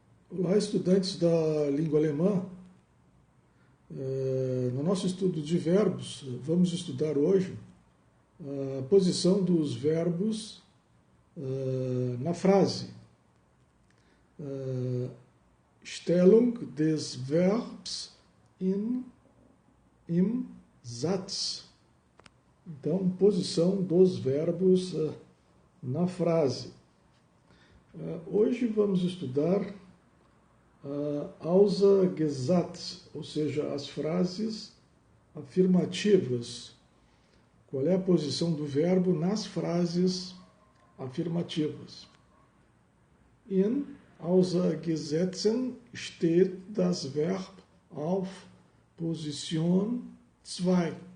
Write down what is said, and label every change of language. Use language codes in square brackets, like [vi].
[pt] Olá, estudantes da língua alemã. No nosso estudo de verbos, vamos estudar hoje a posição dos verbos na frase. [de] Stellung des Verbs im Satz. [pt] Então, posição dos verbos na frase. Hoje vamos estudar Aussagesätze, ou seja, as frases afirmativas. Qual é a posição do verbo nas frases afirmativas? [de] In Aussagesätzen steht das Verb auf Position 2.